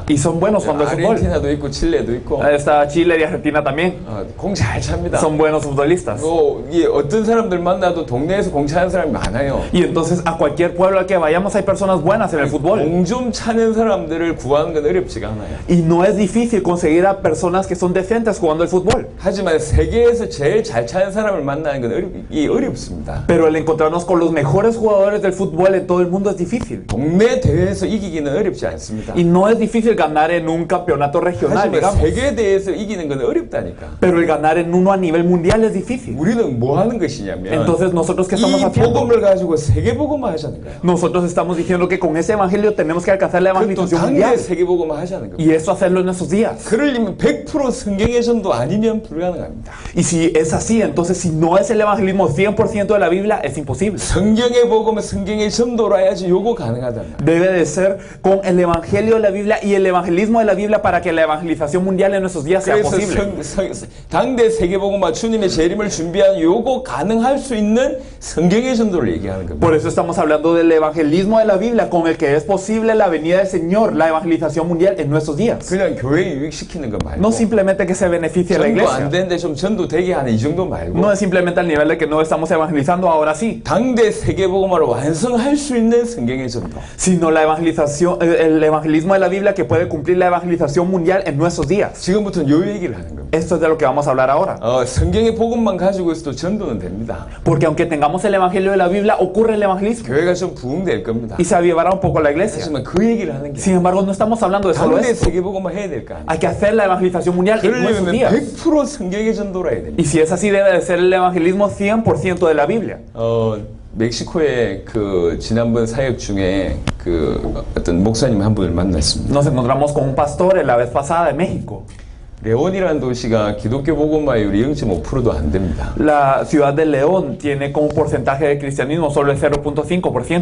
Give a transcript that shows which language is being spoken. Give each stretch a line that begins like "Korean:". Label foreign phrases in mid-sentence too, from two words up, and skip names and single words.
Spanish: Y son buenos cuando es fútbol.
Korean: 아르헨티나도 있고 칠레도 있고
Spanish: Está Chile y Argentina también.
Korean: 공 잘 찹니다.
Spanish: Son buenos futbolistas.
Korean: 이 어떤 사람들 만나도 동네에서 공 차는 사람이 많아요.
Spanish: Y entonces a cualquier pueblo al que vayamos hay personas buenas en el fútbol.
Korean: 공 좀 차는 사람들을 구하는 건 어렵지가 않아요.
Spanish: Y no es difícil conseguir a personas que son decentes jugando el fútbol.
Korean: 하지만 세계에서 제일 잘 차는 사람을 만나는 건 어렵습니다.
Spanish: Pero el encontrarnos con los mejores jugadores del fútbol en todo el mundo es difícil.
Korean: 동네 대회에서 이기기는 어렵지 않습니다.
Spanish: Y no es difícil ganar en un campeonato regional,
Korean: 하지만
Spanish: digamos.
Korean: 세계 대회에서 이기는 건 어렵다니까.
Spanish: Pero el ganar en uno a nivel mundial es difícil.
Korean: 우리는 뭐 하는 것이냐면
Spanish: Entonces nosotros qué estamos
Korean: 이
Spanish: haciendo?
Korean: 복음을 가지고 세계 복음을 하자는 거예요.
Spanish: Nosotros estamos diciendo que con ese evangelio tenemos que alcanzar la
Korean: 그것도
Spanish: evangelización
Korean: 당대
Spanish: mundial.
Korean: 세계 복음을 하자는 겁니다.
Spanish: Y eso hacerlo en estos días.
Korean: 그러려면 100% 성경의 전도 아니면 불가능합니다.
Spanish: Y si es así, entonces si no es el evangelismo 100% de la Biblia, es imposible.
Korean: 성경의 복음은 성경의 전도로 해야지 요거 가능하단 말이에요.
Spanish: Debe de ser con el evangelio de la Biblia y el evangelismo de la Biblia para que la evangelización mundial en nuestros días sea
Korean: 그래서
Spanish: posible.
Korean: 당대 세계복음화 주님의 재림을 준비한 요거 가능할 수 있는 성경의 전도를 얘기하는 겁니다.
Spanish: Por eso estamos hablando del evangelismo de la Biblia con el que es posible la venida del Señor, la evangelización mundial en nuestros días.
Korean: 그냥 교회 유익시키는 거 말고
Spanish: No simplemente que se beneficie a la
Korean: 전도 안
Spanish: iglesia.
Korean: 되는데 좀 전도되게 하는 이 정도 말고
Spanish: No es simplemente al nivel de que no estamos evangelizando ahora sí,
Korean: 당대 세계복음화를 완성할 수 있는 성경의 전도.
Spanish: sino la evangelización, el evangelismo de la Biblia que puede cumplir la evangelización mundial en nuestros días.
Korean: 지금부터는 요 얘기를 하는 겁니다.
Spanish: Esto es de lo que vamos a hablar ahora.
Korean: 성경의 복음만 가지고 있어도 전도는 됩니다.
Spanish: Porque aunque tengamos el evangelio de la Biblia, ocurre el evangelismo
Korean: 교회가 좀 부흥될 겁니다.
Spanish: y se avivará un poco la iglesia.
Korean: 하지만 그 얘기를 하는 게
Spanish: Sin embargo, no estamos hablando de solo
Korean: 당대
Spanish: eso.
Korean: 세계복음화 해야 될 거 아니에요.
Spanish: Hay que hacer la evangelización mundial en nuestros
Korean: 그러려면
Spanish: días.
Korean: 100% 성경의 전도라 해야 됩니다.
Spanish: Y si es así, debe de ser el evangelismo 100% de la Biblia.
Korean: 멕시코의 그 지난번 사역 중에 그 어떤 목사님 한 분을 만났습니다.
Spanish: Nos encontramos con un pastor la vez pasada en México.
Korean: 레온이라는 도시가 기독교 복음화율이 0.5%도 안 됩니다.
Spanish: La ciudad de León tiene como porcentaje de cristianismo solo el 0.5%.